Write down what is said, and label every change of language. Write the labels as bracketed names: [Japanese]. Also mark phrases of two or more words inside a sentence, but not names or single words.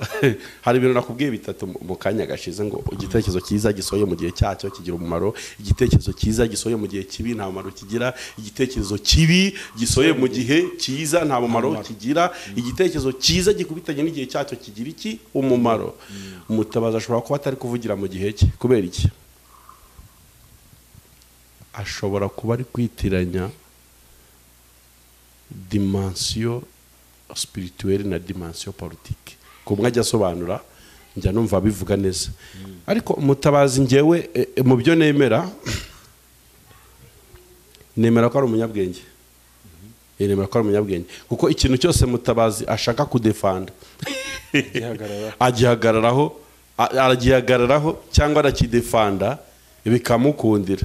[Kinyarwanda] Hari ibintu nakubwiye bitatu mu kanya gashize ngo igitekerezo cyiza gisohoye mu gihe cyacyo kigira umumaro, igitekerezo cyiza gisohoye mu gihe kibi nta mumaro kigira, igitekerezo kibi gisohoye mu gihe cyiza nta mumaro kigira, igitekerezo cyiza gikubitanye n'igihe cyacyo kigira iki umumaro. Mutabazi ashobora kuba atari kuvugira mu gihe cye kubera iki? Ashobora kuba ari kwitiranya [French] dimension spirituelle [Kinyarwanda] na [French] dimension politique. [Kinyarwanda] Kumwe ajya asobanura njya numva bivuga neza. Ariko Mutabazi ngewe mu byo nemera ko ari umunyabwenge. Nemera ko ari umunyabwenge kuko ikintu cyose Mutabazi ashaka kudefanda agihagararaho cyangwa arakidefanda bikamukundira.